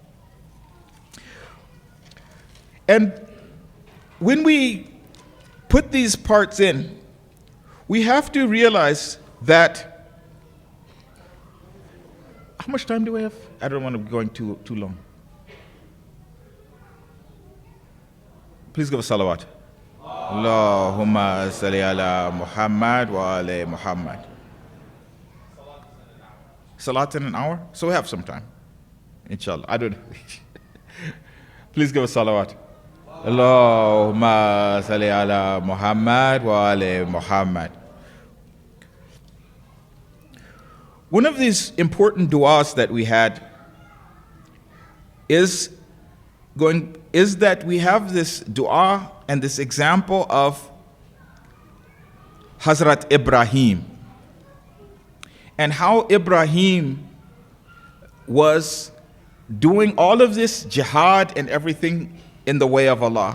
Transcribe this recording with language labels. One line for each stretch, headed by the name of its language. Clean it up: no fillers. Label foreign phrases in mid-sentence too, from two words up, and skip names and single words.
English: And when we put these parts in, we have to realize that, how much time do we have? I don't want to be going too long. Please give a salawat.
Arabic: اللهم صل على محمد وعلى محمد.
English: Salat in an hour? So we have some time. Inshallah. I don't know. Please give a salawat.
Arabic: اللهم صل على محمد وعلى محمد.
English: One of these important du'as that we had is that we have this dua and this example of Hazrat Ibrahim and how Ibrahim was doing all of this jihad and everything in the way of Allah.